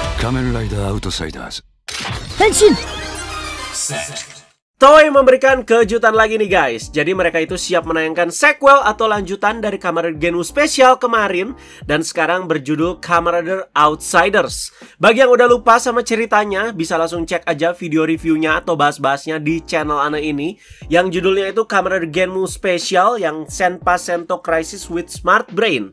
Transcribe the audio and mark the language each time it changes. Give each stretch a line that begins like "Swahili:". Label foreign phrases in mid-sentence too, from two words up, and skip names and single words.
Japanese: 仮面ライダーアウトサイダーズ。変身!
Indonesian: Toei memberikan kejutan lagi nih guys. Jadi mereka itu siap menayangkan sequel atau lanjutan dari Kamen Rider Genmu Special kemarin, dan sekarang berjudul Kamen Rider Outsiders. Bagi yang udah lupa sama ceritanya, bisa langsung cek aja video reviewnya atau bahas-bahasnya di channel Ana ini, yang judulnya itu Kamen Rider Genmu Special yang Senpa Sento Crisis with Smart Brain.